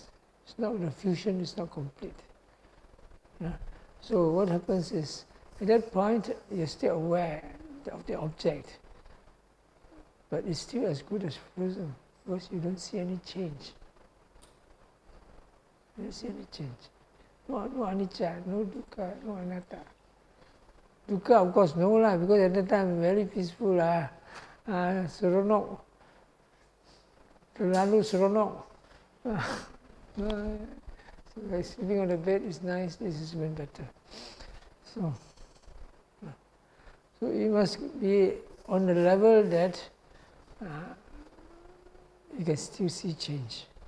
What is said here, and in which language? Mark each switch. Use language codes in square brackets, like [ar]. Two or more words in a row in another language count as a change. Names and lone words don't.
[en] It's not, the fusion is not complete. So what happens is, at that point, you're still aware of the object, but it's still as good as frozen, because you don't see any change. You don't see any change. No anicca, no dukkha, no anatta. Dukkha, of course, no lah, because at that time very peaceful seronok, [ms] terlalu seronok. [en] Like sleeping on the bed is nice. This is even better. So you must be on the level that you can still see change.